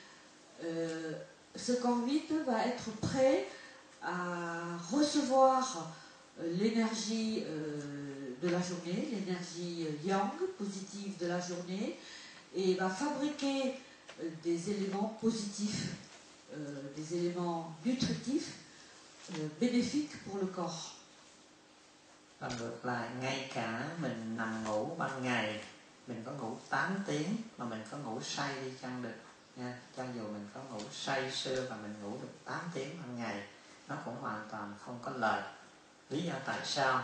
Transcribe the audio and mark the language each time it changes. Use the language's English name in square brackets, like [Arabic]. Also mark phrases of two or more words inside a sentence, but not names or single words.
[French] ce corps vide va être prêt à recevoir l'énergie de la journée, l'énergie yang, positive de la journée, et va fabriquer des éléments positifs, des éléments nutritifs, bénéfiques pour le corps. [Vietnamese] Và ngược lại, ngay cả mình nằm ngủ ban ngày, mình có ngủ 8 tiếng mà mình có ngủ say đi chăng được nha. Cho dù mình có ngủ say sưa và mình ngủ được 8 tiếng ban ngày, nó cũng hoàn toàn không có lợi. Lý do tại sao?